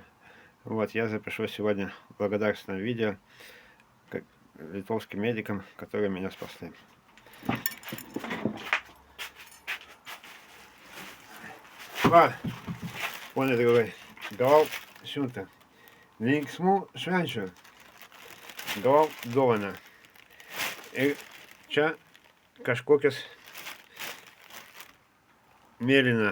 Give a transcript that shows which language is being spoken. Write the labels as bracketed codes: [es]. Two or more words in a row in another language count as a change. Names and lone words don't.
[ru] Вот, я запишу сегодня благодарственное видео литовским медикам, которые меня спасли. [lt] Pone draugai, gavau siuntą. Linksmų švenčių. Gavau dovaną. Ir čia kažkokias mėlyna.